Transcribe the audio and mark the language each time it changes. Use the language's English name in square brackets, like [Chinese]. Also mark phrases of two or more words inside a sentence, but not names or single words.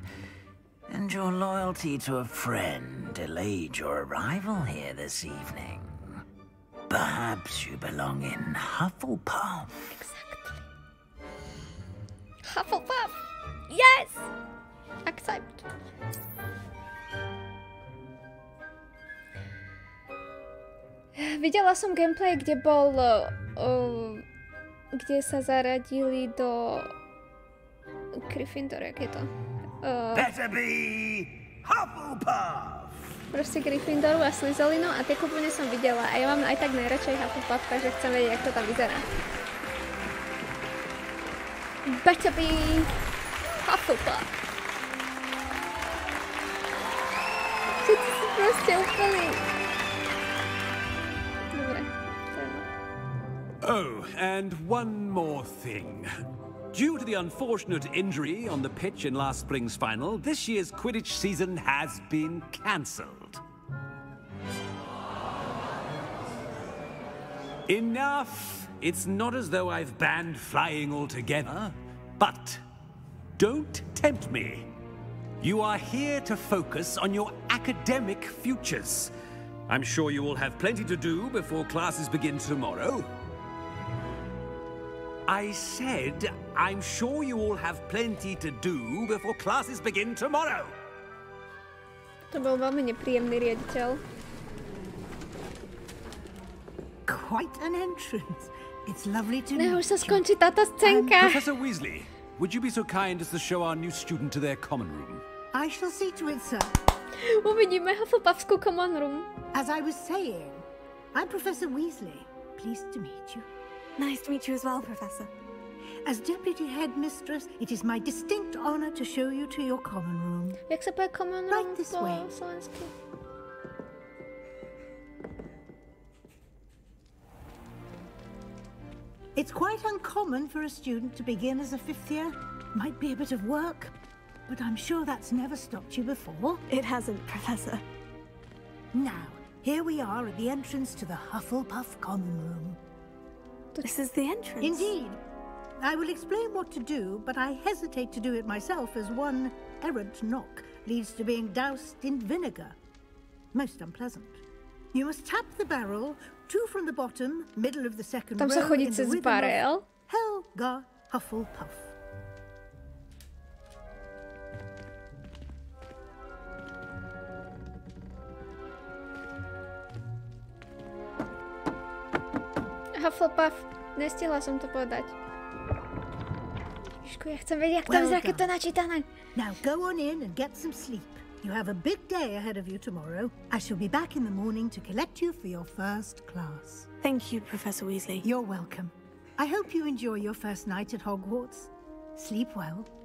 [English] And your loyalty to a friend delayed your arrival here this evening. Perhaps you belong in Hufflepuff. Exactly. Hufflepuff! Yes! Accept. [Slovak] Videla som gameplay, kde bol... kde sa zaradili do... Gryffindor, jak je to? [English] Better be Hufflepuff! [Slovak] Proste Gryffindoru a Slytherinu a tie kúpone som videla a ja mám aj tak najradšej Hufflepuff, takže chcem vedieť, jak to tam vyzerá. [English] Better be Hufflepuff! [Slovak] Všetci sú proste úplný... Dobre, to je... [English] Oh, and one more thing. Due to the unfortunate injury on the pitch in last spring's final, this year's Quidditch season has been cancelled. Enough! It's not as though I've banned flying altogether, but don't tempt me. You are here to focus on your academic futures. I'm sure you will have plenty to do before classes begin tomorrow. I said, I'm sure you all have plenty to do before classes begin tomorrow. [Slovak] To bol veľmi nepríjemný riaditeľ. [English] Quite an entrance. It's lovely to [Slovak] Ne, už sa skončí táto scénka. [English] Professor Weasley, would you be so kind as to show our new student to their common room? I shall see to it, sir. [Slovak] Uvidíme Hufflepuffskú [English] common room. As I was saying, I'm Professor Weasley. Pleased to meet you. Nice to meet you as well, Professor. As Deputy Headmistress, it is my distinct honor to show you to your common room. [Slovak] Jak sa povie [English] common room Right this [Slovak] po [English] way. [Slovak] slovensky? [English] It's quite uncommon for a student to begin as a fifth year. Might be a bit of work, but I'm sure that's never stopped you before. It hasn't, Professor. Now, here we are at the entrance to the Hufflepuff common room. This is the entrance. Indeed. I will explain what to do, but I hesitate to do it myself as one errant knock leads to being doused in vinegar. Most unpleasant. You must tap the barrel, 2 from the bottom, middle of the second [Slovak] Tam sa [English] row, [Slovak] chodí [English] in the [Slovak] cez [English] rhythm [Slovak] barel. [English] of Helga Hufflepuff. Hufflepuff. [Slovak] Nestihla som to povedať. Ježku, ja chcem vedieť, jak to vyzerá, keď to je načítané. [English] Now go on in and get some sleep. You have a big day ahead of you tomorrow. I shall be back in the morning to collect you for your first class. Thank you, Professor Weasley. You're welcome. I hope you enjoy your first night at Hogwarts. Sleep well.